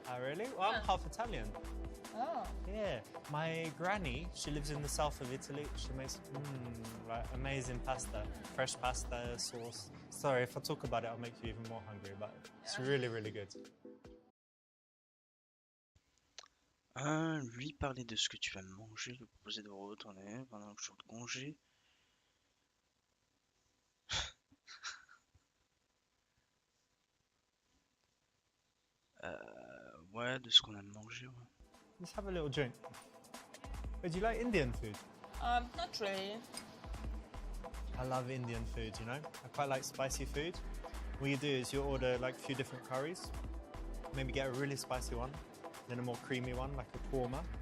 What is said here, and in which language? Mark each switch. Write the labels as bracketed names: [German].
[English] Oh, really? Well, I'm Yeah. half Italian. Oh. Yeah. My granny, she lives in the south of Italy. She makes like amazing pasta. Fresh pasta, sauce. Sorry, if I talk about it, I'll make you even more hungry, but it's really, really good. [French] Lui parler de ce que tu vas manger, lui proposer de retourner pendant le jour de congé. Ouais, de ce qu'on aime manger, ouais. [English] Let's have a little drink. Do you like Indian food? Not really. I love Indian food, you know? I quite like spicy food. What you do is you order like a few different curries. Maybe get a really spicy one, then a more creamy one, like a korma.